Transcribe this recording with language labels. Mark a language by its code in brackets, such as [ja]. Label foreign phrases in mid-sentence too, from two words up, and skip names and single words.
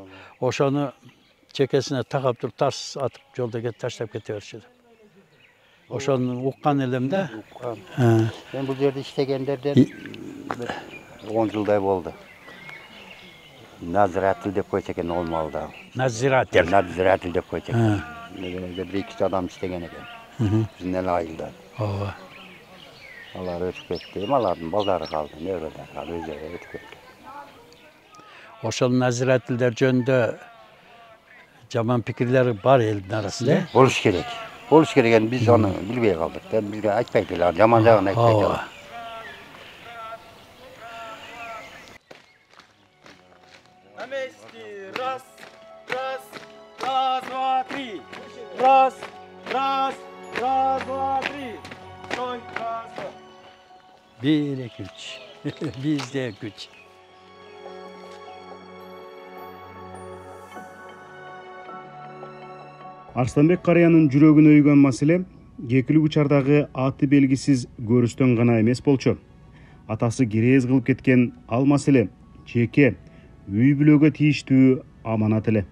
[ky] Ошону чекесине такап туруп тас атып жолдо таштап кете берчү. Ошону уккан элем да. Мен бул жерде иштегендерден 10 жылдай болду. Назиратель деп койчу экен ол малда. Назиратель. Назиратель деп койчу экен. Бир-эки адам иштеген экен. Биздин эле айылда. Ооба. Алар өтүп кетти. Алардын балдары калды, небелери калды, өздөрү өтүп кетти. Ошол назирательдер жөнүндө жаман пикирлери бар элдин арасында. Болуш керек. Болуш керек экен, биз аны билбей калдык. Бизге айтпайт эле, жаман жагын айтпайт эле. [ru] Раз, раз, раз, два, три. Раз, раз, раз, два, три. Стой, раз, два. 1, 2, 3. [ky] Бизде күч. Арсланбек карыянын жүрөгүн өйгөн маселе кекилик учардагы аты белгисиз көрүстөн гана эмес болчу. Атасы керез кылып кеткен ал маселе жеке үй бүлөгө тийиштүү аманат эле.